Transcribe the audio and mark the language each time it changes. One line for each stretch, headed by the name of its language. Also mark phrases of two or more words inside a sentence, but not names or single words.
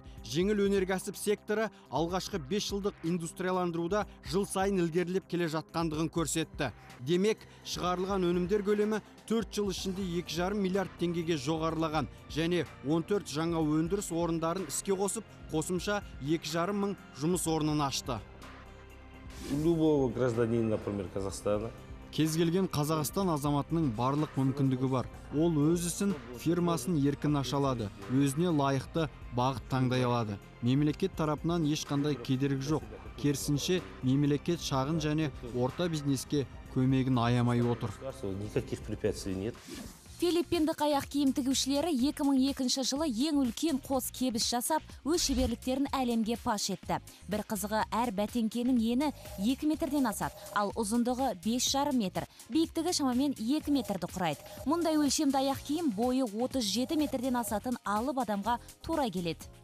Kazakh: Жеңіл өнеркәсіп секторы алғашқы 5 жылдық индустрияландыруда жыл сайын ілгерілеп келе жатқандығын көрсетті. Демек, шығарылған өнімдер көлемі 4 жыл ішінде 2,5 миллиард теңгеге жоғарылаған және 14 жаңа өндіріс орындарын іске қосып, қосымша 2,5 мың жұмыс орнын ашты.
Russian: Любого гражданина, например, Казахстана.
Kazakh: Кез келген Қазақстан азаматының барлық мүмкіндігі бар. Ол өз ісін, фирмасын еркін аша алады, өзіне лайықты бағыт таңдай алады. Мемлекет тарапынан ешқандай кедергі жоқ. Керісінше, мемлекет шағын және орта бизнеске көмегін аямай отыр.
Russian: Никаких препятствий нет.
Kazakh: Филиппиндік аяқ киім тігушілері 2002 жылы ең үлкен қос кебіс жасап, өз шеберліктерін әлемге паш етті. Бір қызығы, әр бәтеңкенің ені 2 метрден асады, ал ұзындығы 5,5 метр, биіктігі шамамен 2 метрді құрайды. Мұндай өлшемді аяқ киім бойы 37 метрден асатын алып адамға тура келеді.